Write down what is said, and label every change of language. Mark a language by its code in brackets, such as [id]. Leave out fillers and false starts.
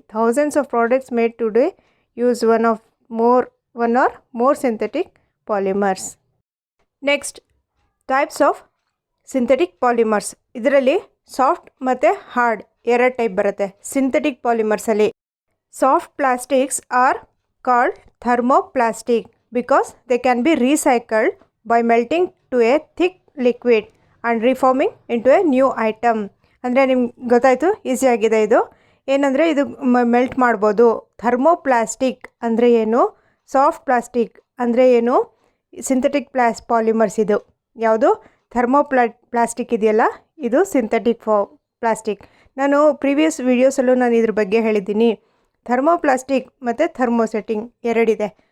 [en] Thousands of products made today use one or more synthetic polymers. Next, types of synthetic polymers. [kn] ಇದರಲ್ಲಿ soft ಮತ್ತು hard ಎರಡು type ಬರುತ್ತೆ synthetic ಪಾಲಿಮರ್ಸಲ್ಲಿ. [en] Soft plastics are called thermoplastic because they can be recycled by melting to a thick liquid and reforming into a new item. [kn] ಅಂದರೆ ನಿಮ್ಗೆ ಗೊತ್ತಾಯಿತು, ಈಸಿಯಾಗಿದೆ ಇದು. ಏನಂದರೆ ಇದು ಮೆಲ್ಟ್ ಮಾಡ್ಬೋದು. ಥರ್ಮೋಪ್ಲಾಸ್ಟಿಕ್ ಅಂದರೆ ಏನು, ಸಾಫ್ಟ್ ಪ್ಲಾಸ್ಟಿಕ್ ಅಂದರೆ ಏನು, ಸಿಂಥೆಟಿಕ್ ಪಾಲಿಮರ್ಸ್ ಇದು. ಯಾವುದು ಪ್ಲಾಸ್ಟಿಕ್ ಇದೆಯಲ್ಲ ಇದು ಸಿಂಥೆಟಿಕ್ ಪ್ಲಾಸ್ಟಿಕ್. ನಾನು ಪ್ರೀವಿಯಸ್ ವೀಡಿಯೋಸಲ್ಲೂ ನಾನು ಇದ್ರ ಬಗ್ಗೆ ಹೇಳಿದ್ದೀನಿ. ಥರ್ಮೋಪ್ಲಾಸ್ಟಿಕ್ ಮತ್ತು ಥರ್ಮೋಸೆಟ್ಟಿಂಗ್ ಎರಡಿದೆ.